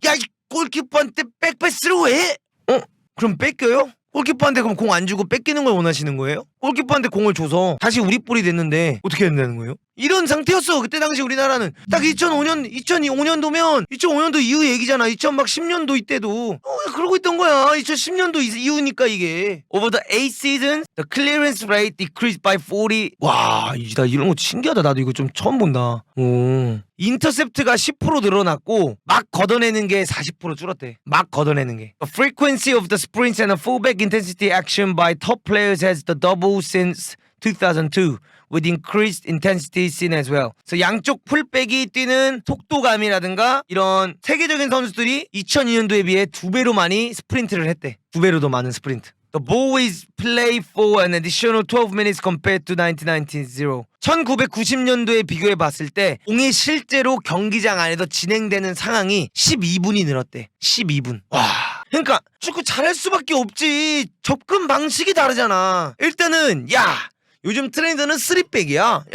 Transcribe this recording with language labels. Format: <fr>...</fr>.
<ko>야, 이 골키퍼한테 백패스를 왜 해? 그럼 뺏겨요? 골키퍼한테 그럼 공 안 주고 뺏기는 걸 원하시는 거예요? 골키퍼한테 공을 줘서 다시 우리 볼이 됐는데 어떻게 된다는 거예요? 이런 상태였어. 그때 당시 우리나라는 딱 2005년도면 2005년도 이후 얘기잖아. 2010년도 이때도 그러고 있던 거야. 2010년도 이후니까 이게.</ko> <en>Over the 8 seasons, the clearance rate decreased by 40.</en> <ko>와, 나 이런 거 신기하다. 나도 이거 좀 처음 본다. 인터셉트가 10% 늘어났고 막 걷어내는 게 40% 줄었대. 막 걷어내는 게.</ko> <en>The frequency of the sprints and the fullback intensity action by top players has the double since 2002. with increased intensity seen as well.</en> <ko>그래서 양쪽 풀백이 뛰는 속도감이라든가 이런 세계적인 선수들이 2002년도에 비해 2배로 많이 스프린트를 했대. 2배로 더 많은 스프린트.</ko> <en>The ball is played for an additional 12 minutes compared to 1990.</en> <ko>1990년도에 비교해 봤을 때 공이 실제로 경기장 안에서 진행되는 상황이 12분이 늘었대. 12분. 와. 그러니까 축구 잘할 수밖에 없지. 접근 방식이 다르잖아. 일단은 야, 요즘 트렌드는 3백이야.</ko>